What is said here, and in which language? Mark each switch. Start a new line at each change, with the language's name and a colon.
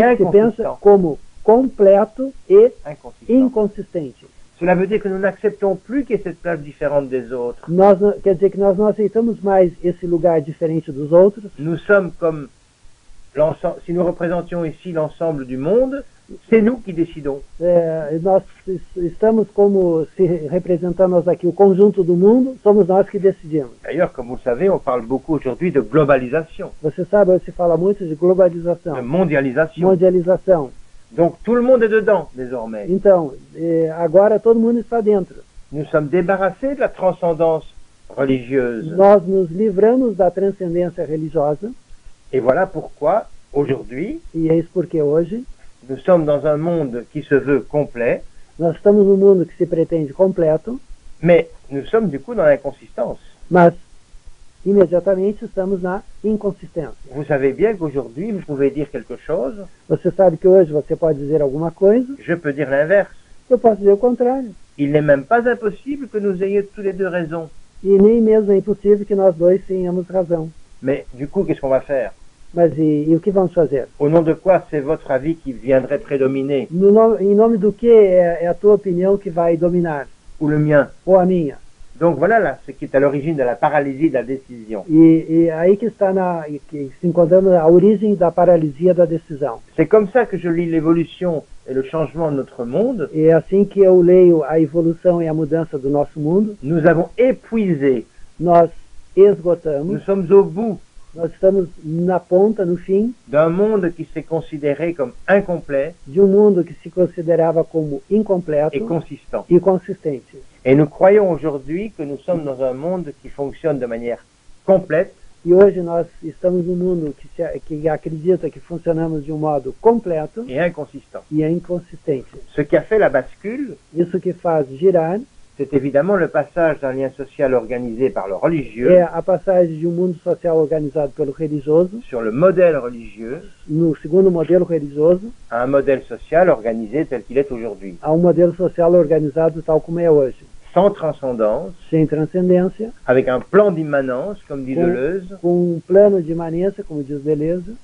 Portuguese: E que se pensa
French: inconsistent.
Portuguese: como completo e
French: inconsistant.
Portuguese: inconsistente.
French: Cela veut dire que nous n'acceptons plus qu'il y ait cette place différente des autres.
Portuguese: Quer dizer que nós não aceitamos mais esse lugar diferente dos outros.
French: Nous sommes comme l'ensemble. Si nous représentions ici l'ensemble du monde, c'est nous qui décidons.
Portuguese: Nós estamos como se representando nós aqui o conjunto do mundo, somos nós que decidimos.
French: D'ailleurs, comme vous le savez, on parle beaucoup aujourd'hui de globalisation,
Portuguese: Você sabe, hoje se fala muito de globalização,
French: de mondialisation.
Portuguese: mondialização.
French: Donc tout le monde est dedans désormais.
Portuguese: Então, agora todo mundo está dentro.
French: Nous sommes débarrassés de la transcendance religieuse.
Portuguese: Nós nos livramos da transcendência religiosa,
French: Et voilà pourquoi, aujourd'hui,
Portuguese: e é isso porque hoje
French: nous sommes dans un monde qui se veut complet,
Portuguese: nós estamos num mundo que se pretende completo,
French: mais nous sommes du coup dans l'inconsistance.
Portuguese: mas imediatamente estamos na inconsistência.
French: Vous savez bien qu'aujourd'hui, vous pouvez dire quelque chose,
Portuguese: Você sabe que hoje você pode dizer alguma coisa,
French: je peux dire l'inverse.
Portuguese: eu posso dizer o contrário.
French: Il n'est même pas impossible que nous ayons tous les deux raison.
Portuguese: E nem mesmo é impossível que nós dois tenhamos razão.
French: Mais du coup, qu'est-ce qu'on va faire?
Portuguese: Mas e o que vamos fazer?
French: Au nom de quoi c'est votre avis qui viendrait prédominer?
Portuguese: Em nome do que é a tua opinião que vai dominar?
French: Ou le mien?
Portuguese: Ou a minha?
French: Donc voilà là, ce qui est à l'origine de la paralysie de la décision.
Portuguese: E aí que está que se encontramos a origem da paralisia da decisão.
French: C'est comme ça que je lis l'évolution et le changement de notre monde.
Portuguese: E é assim que eu leio a evolução e a mudança do nosso mundo.
French: Nous avons épuisé,
Portuguese: Nós esgotamos,
French: nous sommes au bout
Portuguese: nós estamos na ponta, no fim,
French: d'un monde qui s'est considéré comme incomplet
Portuguese: de um mundo que se considerava como incompleto
French: et consistant.
Portuguese: e consistente.
French: Et nous croyons aujourd'hui que nous sommes dans un monde qui fonctionne de manière complète,
Portuguese: E hoje nós estamos num mundo que acredita que funcionamos de um modo completo
French: et inconsistant.
Portuguese: e é inconsistente.
French: Ce qui a fait la bascule,
Portuguese: Isso que faz girar
French: c'est évidemment le passage d'un lien social organisé par le religieux
Portuguese: é a passagem de um mundo social organizado pelo religioso,
French: sur le modèle religieux
Portuguese: no segundo modelo religioso,
French: à un modèle social organisé tel qu'il est aujourd'hui,
Portuguese: a um modelo social organizado tal como é hoje,
French: sans transcendance,
Portuguese: sem transcendência,
French: avec un plan d'immanence, comme dit Deleuze,
Portuguese: com plano de imanência, como diz Deleuze,